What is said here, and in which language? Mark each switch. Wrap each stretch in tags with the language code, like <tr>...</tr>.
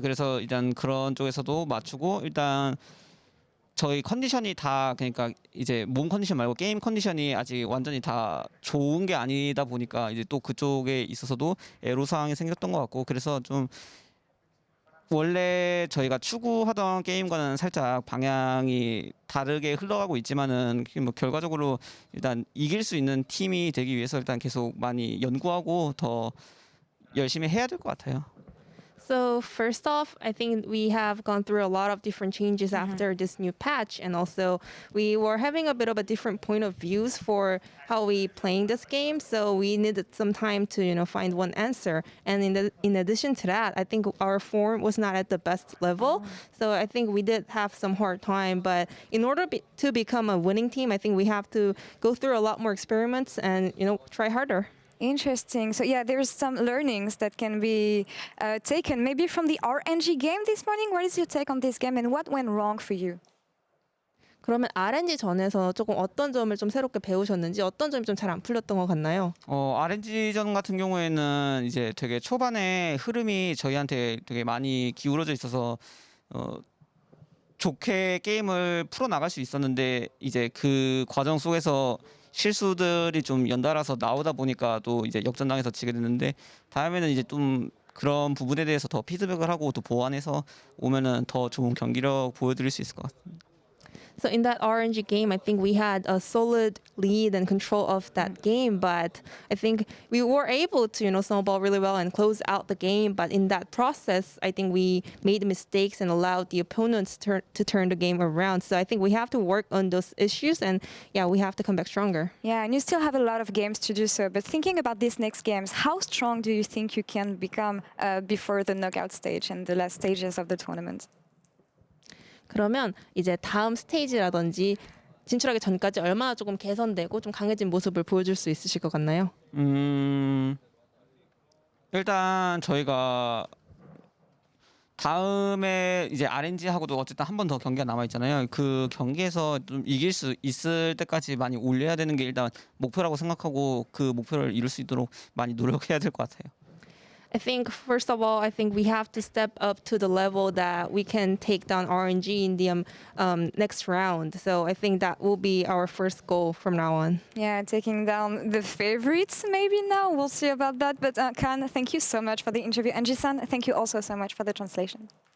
<ko>그래서 일단 그런 쪽에서도 맞추고 일단 저희 컨디션이 다 그러니까 이제 몸 컨디션 말고 게임 컨디션이 아직 완전히 다 좋은 게 아니다 보니까 이제 또 그쪽에 있어서도 애로 사항이 생겼던 것 같고 그래서 좀 원래 저희가 추구하던 게임과는 살짝 방향이 다르게 흘러가고 있지만은 뭐 결과적으로 일단 이길 수 있는 팀이 되기 위해서 일단 계속 많이 연구하고 더 열심히 해야 될 것 같아요.</ko> <en>So first off, I think we have gone through a lot of different changes after this new patch, and also we were having a bit of a different point of views for how we playing this game. So we needed some time to find one answer. And in addition to that, I think our form was not at the best level. So I think we did have some hard time. But in order to become a winning team, I think we have to go through a lot more experiments and try harder. Interesting. So yeah, there's some learnings that can be taken maybe from the RNG game this morning. What is your take on this game and what went wrong for you?</en> <ko>그러면 RNG 전에서 조금 어떤 점을 좀 새롭게 배우셨는지 어떤 점이 좀 잘 안 풀렸던 것 같나요? RNG전 같은 경우에는 이제 되게 초반에 흐름이 저희한테 되게 많이 기울어져 있어서 좋게 게임을 풀어 나갈 수 있었는데 이제 그 과정 속에서 실수들이 좀 연달아서 나오다 보니까 또 이제 역전당해서 지게 됐는데 다음에는 이제 좀 그런 부분에 대해서 더 피드백을 하고 또 보완해서 오면은 더 좋은 경기력 보여드릴 수 있을 것 같습니다.</ko> <en>So in that RNG game, I think we had a solid lead and control of that game, but I think we were able to, snowball really well and close out the game. But in that process, I think we made mistakes and allowed the opponents to turn the game around. So I think we have to work on those issues, and yeah, we have to come back stronger. Yeah, and you still have a lot of games to do so. But thinking about these next games, how strong do you think you can become before the knockout stage and the last stages of the tournament?</en> <ko>그러면 이제 다음 스테이지라든지 진출하기 전까지 얼마나 조금 개선되고 좀 강해진 모습을 보여줄 수 있으실 것 같나요? 일단 저희가 다음에 이제 RNG하고도 어쨌든 한 번 더 경기가 남아 있잖아요. 그 경기에서 좀 이길 수 있을 때까지 많이 올려야 되는 게 일단 목표라고 생각하고 그 목표를 이룰 수 있도록 많이 노력해야 될 것 같아요.</ko> <en>I think first of all, I think we have to step up to the level that we can take down RNG in the next round. So I think that will be our first goal from now on. Yeah, taking down the favorites maybe now. We'll see about that. But Khan, thank you so much for the interview. And Jisan, thank you also so much for the translation.</en>